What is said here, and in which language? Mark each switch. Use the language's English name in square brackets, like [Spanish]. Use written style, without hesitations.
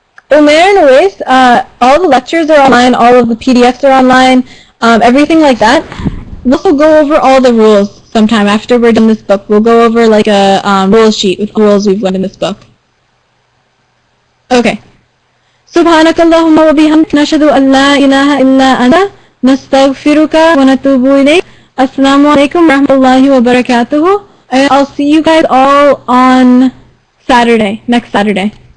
[English] Umair and Uwais, all the lectures are online, all of the PDFs are online, everything like that. We'll go over all the rules sometime after we're done this book. We'll go over like a rules sheet with rules we've learned in this book. Okay. [Arabic] سبحانك اللهم وبحمدك نشهد أن لا إله إلا أنت نستغفرك ونتوب إليك. Assalamu alaikum warahmatullahi wabarakatuh. [English] And I'll see you guys all on Saturday, next Saturday.